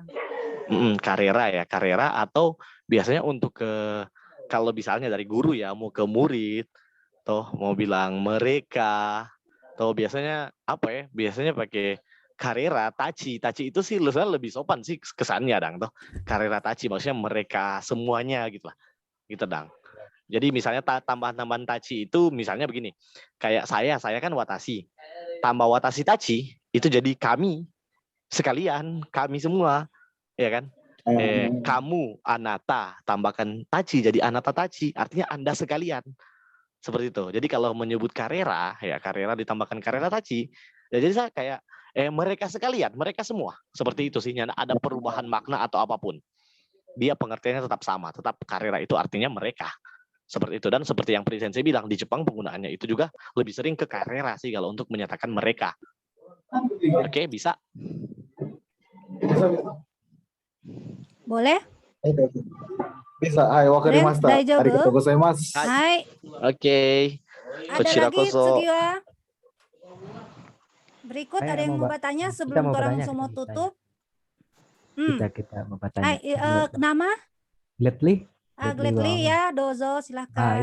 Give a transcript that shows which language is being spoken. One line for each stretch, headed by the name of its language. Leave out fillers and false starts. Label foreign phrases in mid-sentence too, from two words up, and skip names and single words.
Indonesian: Karera ya, karera atau biasanya untuk kalau misalnya dari guru ya mau ke murid, toh mau bilang mereka, toh biasanya apa ya? Biasanya pakai karera, tachi itu sih lebih sopan sih kesannya dang toh.
Japanese: 彼らたち
Indonesian: maksudnya mereka semuanya gitu lah. Gitu dang. Jadi misalnya tambahan-tambahan tachi itu misalnya begini. Kayak saya kan watashi. Tambah
Japanese: 私たち
Indonesian: itu jadi kami sekalian, kami semua. Ya kan? Kamu anata tambahkan tachi jadi
Japanese: あなたたち,
Indonesian: artinya Anda sekalian. Seperti itu. Jadi kalau menyebut karera, ya karera ditambahkan
Japanese: 彼らたち,
Indonesian: ya jadi saya kayak mereka sekalian, mereka semua. Seperti itu sih, ada perubahan makna atau apapun. Dia pengertiannya tetap sama, tetap karera itu artinya mereka. Seperti itu. Dan seperti yang Sensei bilang, di Jepang penggunaannya itu juga lebih sering ke karera sih kalau untuk menyatakan mereka. Oke, bisa? Boleh? Bisa. Hai,
Japanese: wakarimashita. ありがとうございます. Hai.
Indonesian: Oke. Ada lagi, Tsugiwa? Berikut ada yang mau bertanya sebelum orang semua tutup? Kita mau bertanya. Nama? Gladly. Gladly ya, dozo silahkan.